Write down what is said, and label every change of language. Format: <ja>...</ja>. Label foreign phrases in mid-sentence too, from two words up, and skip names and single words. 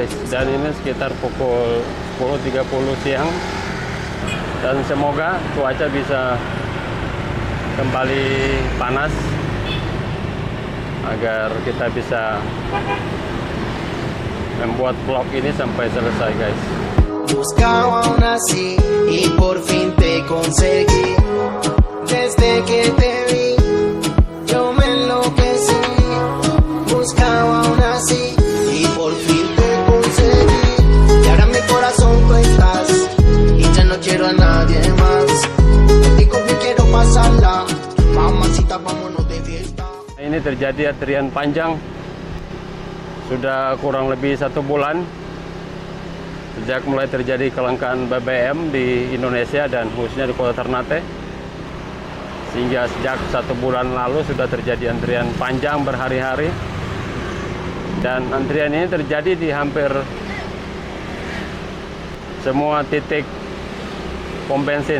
<id>Dan ini sekitar pukul 10.30 siang. Dan semoga cuaca bisa kembali panas agar kita bisa membuat vlog ini sampai selesai, guys.</id> <es>Buscaba aún así y por fin te conseguí. Desde que te vi, yo me enloquecí. Buscaba aún así y por fin te conseguí. Y ahora en mi corazón tú estás y ya no quiero a nadie más. Contigo me quiero pasarla, mamacita, vámonos de fiesta.</es> <id>Ini terjadi antrian panjang sudah kurang lebih 1 bulan sejak mulai terjadi kelangkaan BBM di Indonesia dan khususnya di kota Ternate, sehingga sejak 1 bulan lalu sudah terjadi antrian panjang berhari-hari, dan antrian ini terjadi di hampir semua titik pom bensin.</id>